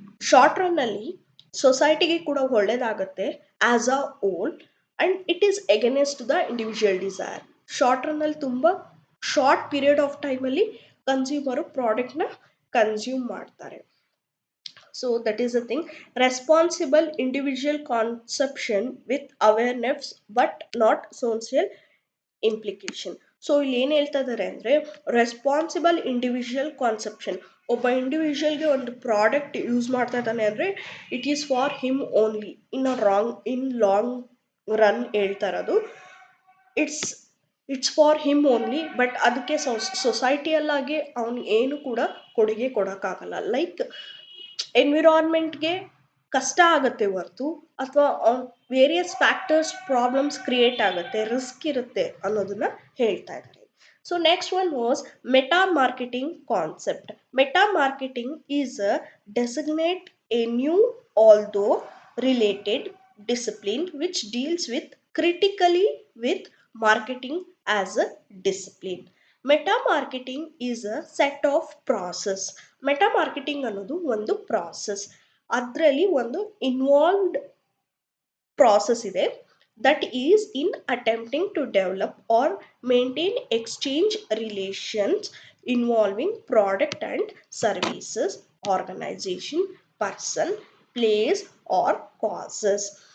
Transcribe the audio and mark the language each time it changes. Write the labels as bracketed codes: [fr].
[kn] Short run ಅಲ್ಲಿ ಸೊಸೈಟಿಗೆ ಕೂಡ ಒಳ್ಳೇದಾಗುತ್ತೆ [en] As a whole and it is against the individual desire. [kn] Short run ಅಲ್ಲಿ ತುಂಬಾ ಶಾರ್ಟ್ ಪೀರಿಯಡ್ ಆಫ್ ಟೈಮ್ ಅಲ್ಲಿ ಕನ್ಸ್ಯೂಮರು ಪ್ರಾಡಕ್ಟ್ನ ಕನ್ಸ್ಯೂಮ್ ಮಾಡ್ತಾರೆ. [en] So that is the thing. Responsible individual consumption with awareness but not social implication. [kn] So ಇಲ್ಲಿ ಏನು ಹೇಳ್ತಾ ಇದ್ದಾರೆ ಅಂದರೆ ರೆಸ್ಪಾನ್ಸಿಬಲ್ ಇಂಡಿವಿಜುವಲ್ ಕಾನ್ಸೆಪ್ಷನ್. ಒಬ್ಬ ಇಂಡಿವಿಜುವಲ್ಗೆ ಒಂದು ಪ್ರಾಡಕ್ಟ್ ಯೂಸ್ ಮಾಡ್ತಾ ಇದ್ದಾನೆ ಅಂದರೆ [en] It is for him only. [kn] In long run ಹೇಳ್ತಾ ಇರೋದು [en] It's for him only. [kn] But ಅದಕ್ಕೆ ಸೊಸೈಟಿಯಲ್ಲಾಗಿ ಅವ್ನು ಏನು ಕೂಡ ಕೊಡುಗೆ ಕೊಡೋಕ್ಕಾಗಲ್ಲ. ಲೈಕ್ ಎನ್ವಿರಾನ್ಮೆಂಟ್ಗೆ ಕಷ್ಟ ಆಗುತ್ತೆ ಹೊರ್ತು ಅಥವಾ ವೇರಿಯಸ್ ಫ್ಯಾಕ್ಟರ್ಸ್ ಪ್ರಾಬ್ಲಮ್ಸ್ ಕ್ರಿಯೇಟ್ ಆಗುತ್ತೆ, ರಿಸ್ಕ್ ಇರುತ್ತೆ ಅನ್ನೋದನ್ನ ಹೇಳ್ತಾ ಇದ್ದಾರೆ. [en] So next one was meta marketing concept. Meta marketing is a designate a new although related discipline which deals with critically with marketing as a discipline. Meta marketing is a set of process. [kn] Meta marketing ಅನ್ನೋದು ಒಂದು process, ಅದರಲ್ಲಿ ಒಂದು involved process ಇದೆ [en] That is in attempting to develop or maintain exchange relations involving product and services, organisation, person, place or causes.